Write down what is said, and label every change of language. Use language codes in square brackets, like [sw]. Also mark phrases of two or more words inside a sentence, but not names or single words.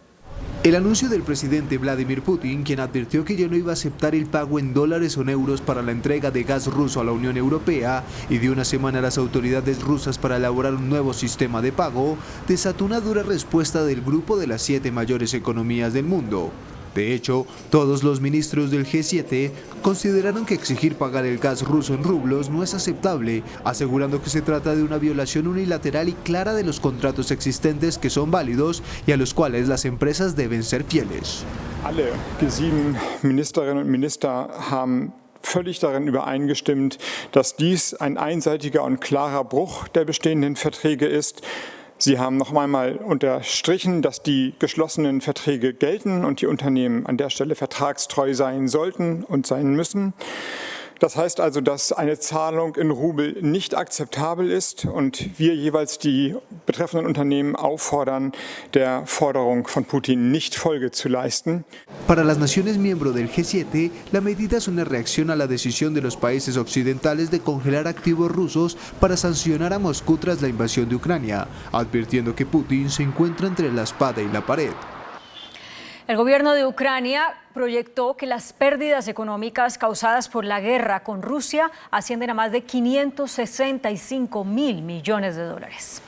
[es] El anuncio del presidente Vladimir Putin, quien advirtió que ya no iba a aceptar el pago en dólares o en euros para la entrega de gas ruso a la Unión Europea y dio una semana a las autoridades rusas para elaborar un nuevo sistema de pago, desató una dura respuesta del grupo de las 7 mayores economías del mundo. De hecho, todos los ministros del G7 consideraron que exigir pagar el gas ruso en rublos no es aceptable, asegurando que se trata de una violación unilateral y clara de los contratos existentes que son válidos y a los cuales las empresas deben ser fieles. [de] Alle G7 Ministerinnen und Minister haben völlig darin übereingestimmt, dass dies ein einseitiger und klarer Bruch der bestehenden Verträge ist. Sie haben noch einmal unterstrichen, dass die geschlossenen Verträge gelten und die Unternehmen an der Stelle vertragstreu sein sollten und sein müssen. Das heißt also, dass eine Zahlung in Rubel nicht akzeptabel ist und wir jeweils die betreffenden Unternehmen auffordern, der Forderung von Putin nicht Folge zu leisten. [es] Para las naciones miembros del G7, la medida es una reacción a la decisión de los países occidentales de congelar activos rusos para sancionar a Moscú tras la invasión de Ucrania, advirtiendo que Putin se encuentra entre la espada y la pared. El gobierno de Ucrania proyectó que las pérdidas económicas causadas por la guerra con Rusia ascienden a más de 565.000 millones de dólares.